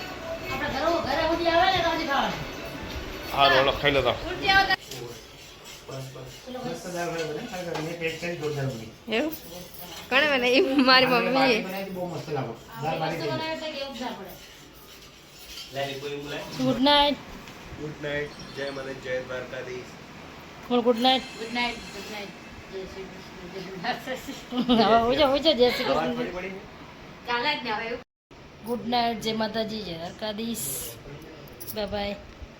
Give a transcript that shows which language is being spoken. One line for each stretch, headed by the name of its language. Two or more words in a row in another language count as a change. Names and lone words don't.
Gujarati: આપણે ઘરે સુધી આવે ને તો હજી ખાવાનું હા રોલો ખાઈ લો તો એવું કોણે બનાવી મારી મમ્મીએ
English: good night good night
Hindi: जय मन जय द्वारकाधीश
Gujarati: બોલ
English: good night
Gujarati: હવે હોય છે જય શ્રી કૃષ્ણ
English: good night
Gujarati: જય માતાજી જય દ્વારકાધીશ
English: bye bye